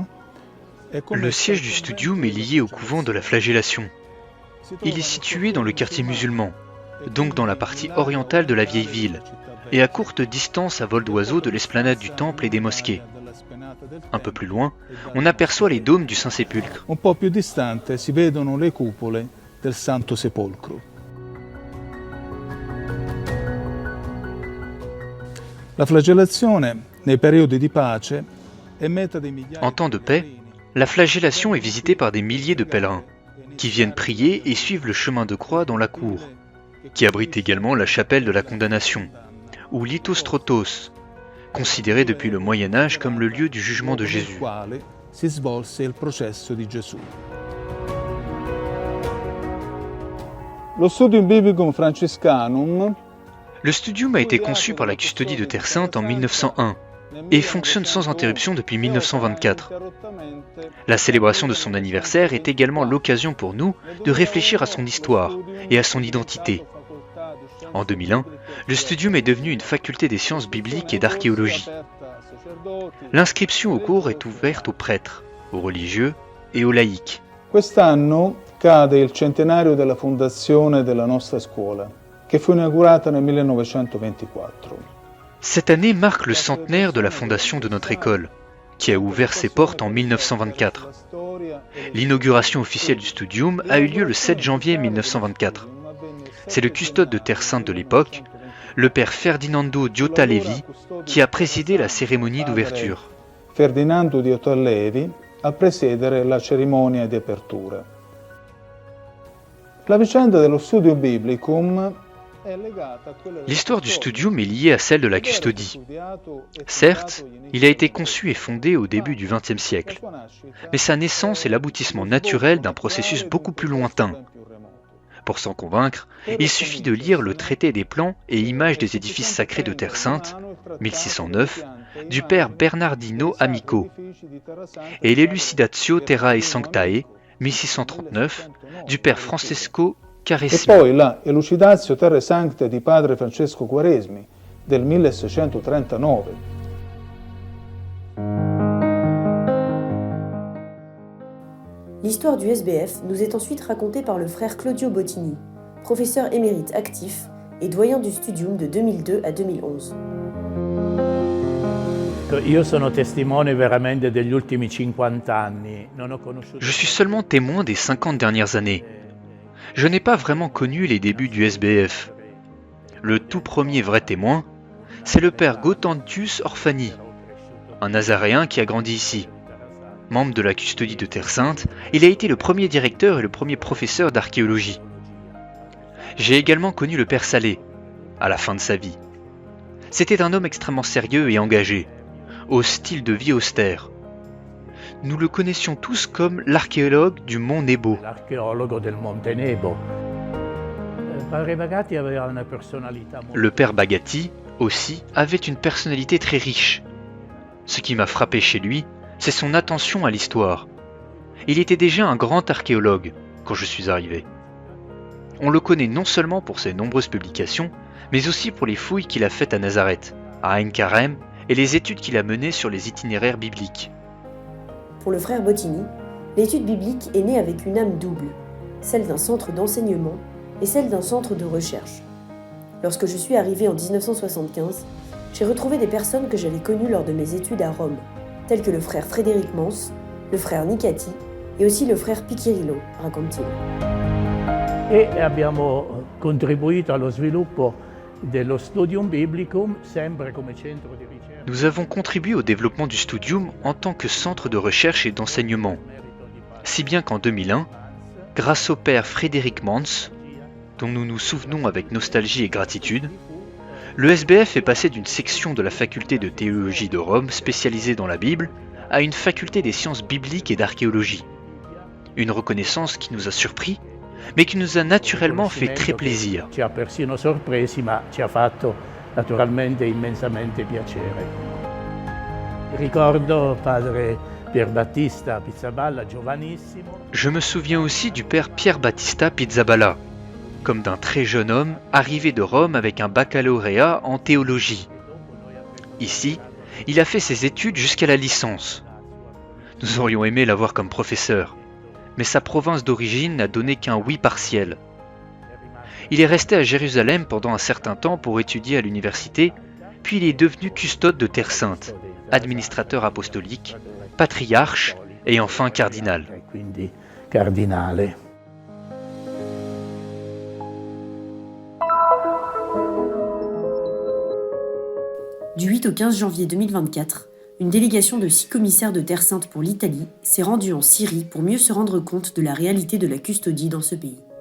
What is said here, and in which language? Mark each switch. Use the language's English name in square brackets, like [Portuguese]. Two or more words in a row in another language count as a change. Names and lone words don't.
[French] Le siège du Studium est lié au couvent de la Flagellation. Il est situé dans le quartier musulman, donc dans la partie orientale de la vieille ville, et à courte distance à vol d'oiseau de l'esplanade du temple et des mosquées. Un peu plus loin, on aperçoit les dômes du Saint-Sépulcre. [Italian] Un po' più distante si vedono le cupole del Santo Sepolcro. La flagellazione nei periodi di pace è meta di migliaia. [French] En temps de paix, la flagellation est visitée par des milliers de pèlerins qui viennent prier et suivent le chemin de croix dans la cour, qui abrite également la chapelle de la condamnation, ou Lithostrotos, considéré depuis le Moyen-Âge comme le lieu du jugement de Jésus. [Italian] Si svolse il processo di Gesù. Lo Studium Biblicum Franciscanum. [French] Le Studium a été conçu par la custodie de Terre Sainte en 1901 et fonctionne sans interruption depuis 1924. La célébration de son anniversaire est également l'occasion pour nous de réfléchir à son histoire et à son identité. En 2001, le Studium est devenu une faculté des sciences bibliques et d'archéologie. L'inscription au cours est ouverte aux prêtres, aux religieux et aux laïcs. [Italian] Quest'anno cade il centenario della fondazione della nostra scuola, che fu inaugurata nel 1924. [French] Cette année marque le centenaire de la fondation de notre école, qui a ouvert ses portes en 1924. L'inauguration officielle du Studium a eu lieu le 7 janvier 1924. C'est le custode de Terre Sainte de l'époque, le père Ferdinando Diotta Levi, qui a présidé la cérémonie d'ouverture. [Italian] Ferdinando Diotta Levi a presiedere la cerimonia di apertura. La vicenda dello Studium Biblicum. [French] L'histoire du Studium est liée à celle de la custodie. Certes, il a été conçu et fondé au début du XXe siècle, mais sa naissance est l'aboutissement naturel d'un processus beaucoup plus lointain. Pour s'en convaincre, il suffit de lire le traité des plans et images des édifices sacrés de Terre Sainte, 1609, du père Bernardino Amico, et l'Elucidatio Terrae Sanctae, 1639, du père Francesco E Quaresmi. [Italian] poi la Elucidatio Terrae Sanctae di padre Francesco Quaresmi del 1639. [French] L'histoire du SBF nous est ensuite racontée par le frère Claudio Bottini, professeur émérite actif et doyen du Studium de 2002 à 2011. [Italian] Io sono testimone veramente degli ultimi 50 anni. Non ho conosciuto... [French] Je suis seulement témoin des 50 dernières années. Je n'ai pas vraiment connu les débuts du SBF. Le tout premier vrai témoin, c'est le père Gautantius Orfani, un nazaréen qui a grandi ici. Membre de la custodie de Terre Sainte, il a été le premier directeur et le premier professeur d'archéologie. J'ai également connu le père Salé, à la fin de sa vie. C'était un homme extrêmement sérieux et engagé, au style de vie austère. Nous le connaissions tous comme l'archéologue du mont Nebo. [Italian] L'archeologo del Monte Nebo. Padre Bagatti aveva una personalità molto... [French] Le père Bagatti, aussi, avait une personnalité très riche. Ce qui m'a frappé chez lui, c'est son attention à l'histoire. Il était déjà un grand archéologue quand je suis arrivé. On le connaît non seulement pour ses nombreuses publications, mais aussi pour les fouilles qu'il a faites à Nazareth, à Ein Karem, et les études qu'il a menées sur les itinéraires bibliques. Pour le frère Bottini, l'étude biblique est née avec une âme double, celle d'un centre d'enseignement et celle d'un centre de recherche. Lorsque je suis arrivé en 1975, j'ai retrouvé des personnes que j'avais connues lors de mes études à Rome, tels que le frère Frédéric Mans, le frère Nicati et aussi le frère Piccirillo, raconte-t-il. [Italian] E abbiamo contribuito allo sviluppo dello Studium Biblicum, sempre come centro di ricerca. [French] Nous avons contribué au développement du Studium en tant que centre de recherche et d'enseignement, si bien qu'en 2001, grâce au père Frédéric Mans, dont nous nous souvenons avec nostalgie et gratitude, le SBF est passé d'une section de la faculté de théologie de Rome spécialisée dans la Bible à une faculté des sciences bibliques et d'archéologie. Une reconnaissance qui nous a surpris, mais qui nous a naturellement fait très plaisir. [Italian] Ci ha persino sorpresi, ma ci ha fatto naturalmente immensamente piacere. Ricordo padre Pierbattista Pizzaballa, giovanissimo. [French] Je me souviens aussi du père Pierre Battista Pizzaballa, comme d'un très jeune homme arrivé de Rome avec un baccalauréat en théologie. Ici, il a fait ses études jusqu'à la licence. Nous aurions aimé l'avoir comme professeur, mais sa province d'origine n'a donné qu'un oui partiel. Il est resté à Jérusalem pendant un certain temps pour étudier à l'université, puis il est devenu custode de Terre Sainte, administrateur apostolique, patriarche et enfin cardinal. [Italian] Quindi cardinale. [French] Du 8 au 15 janvier 2024, une délégation de 6 commissaires de Terre Sainte pour l'Italie s'est rendue en Syrie pour mieux se rendre compte de la réalité de la custodie dans ce pays.